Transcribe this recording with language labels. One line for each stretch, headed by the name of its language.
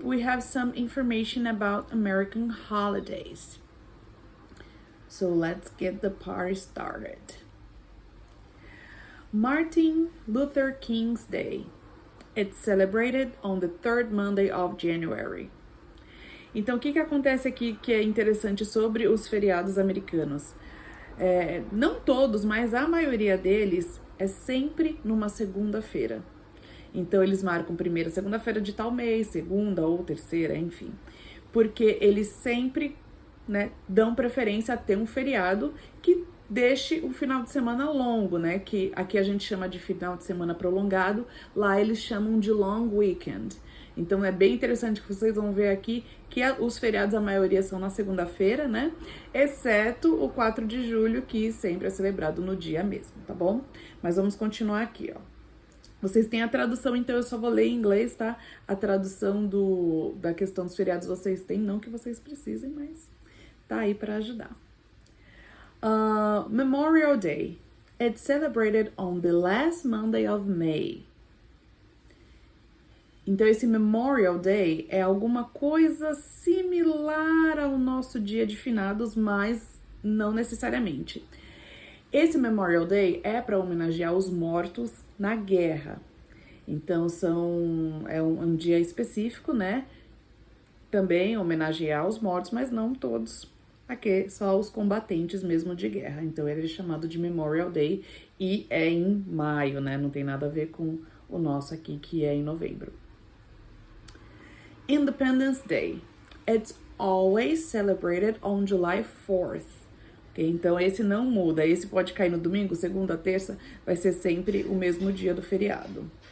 English: We have some information about American holidays. So let's get the party started. Martin Luther King's Day. It's celebrated on the third Monday of January.
Portuguese: Então, o que acontece aqui que é interessante sobre os feriados americanos? Não todos, mas a maioria deles é sempre numa segunda-feira. Então, eles marcam primeira segunda-feira de tal mês, segunda ou terceira, enfim. Porque eles sempre, dão preferência a ter um feriado que deixe o final de semana longo, que aqui a gente chama de final de semana prolongado, lá eles chamam de long weekend. Então, é bem interessante que vocês vão ver aqui que os feriados, a maioria são na segunda-feira, exceto o 4 de julho, que sempre é celebrado no dia mesmo, tá bom? Mas vamos continuar aqui, ó. Vocês têm a tradução, então eu só vou ler em inglês, tá? A tradução da questão dos feriados vocês têm, não que vocês precisem, mas tá aí para ajudar.
English: Memorial Day. It's celebrated on the last Monday of May.
Portuguese: Então, esse Memorial Day é alguma coisa similar ao nosso dia de finados, mas não necessariamente. Esse Memorial Day é para homenagear os mortos na guerra. Então, é um dia específico, Também homenagear os mortos, mas não todos. Aqui, só os combatentes mesmo de guerra. Então, ele é chamado de Memorial Day e é em maio, Não tem nada a ver com o nosso aqui, que é em novembro.
English: Independence Day. It's always celebrated on July 4th.
Portuguese: Então, esse não muda. Esse pode cair no domingo, segunda, terça, vai ser sempre o mesmo dia do feriado.